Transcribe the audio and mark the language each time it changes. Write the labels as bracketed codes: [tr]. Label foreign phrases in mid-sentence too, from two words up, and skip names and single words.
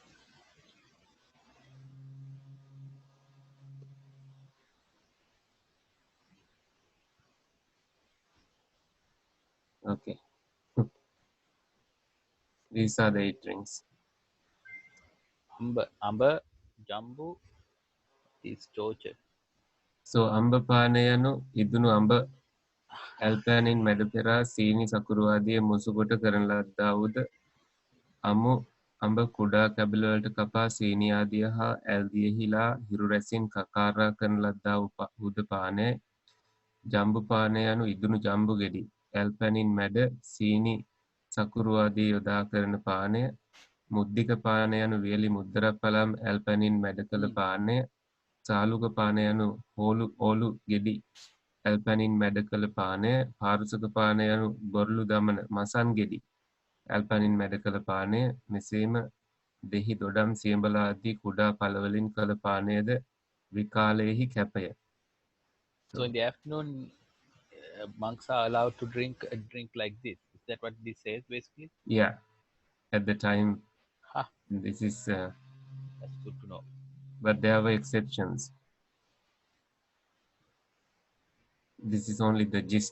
[en] Okay, these are the 8 rings. Amber, Jumbo is torture. [si] So අඹ පානය යනු ඉදුණු අඹ ඇල්පැනින් මැඩ පෙර සීනි සකුරු ආදිය මුසුකොට කරන ලද්දා වූද අමු අඹ කුඩා කැබිලවලට කපා සීනි ආදිය හා ඇල්දියෙහිලා හිරු රැසින් කකාරා කරන ලද්දා වූ වූද පානය ජම්බු පානය යනු ඉදුණු ජම්බු ගෙඩි ඇල්පැනින් මැඩ සීනි සකුරු ආදී යොදා කරන පානය මුද්දික පානය යනු වියලි මුද්දරප්පලම් ඇල්පැනින් මැඩ කළ Hmm. පානය සාලුක පානය යනු ඕලු ගෙඩි ඇල්පැනින් මැඩ කළ පානය පාරුසක පානය යනු බොරලු දමන මසන් ගෙඩි ඇල්පැනින් මැඩ කළ පානය මෙසේම දෙහි දොඩම් සියඹලා ආදී කුඩා පළවලින් කළ පානයද විකාලයෙහි කැපය. [en] So in So the afternoon, monks are allowed to drink a drink like this. Is that what this says basically? yeah, at the time Ha, this is, that's good to know. but there were exceptions. This is only the gist.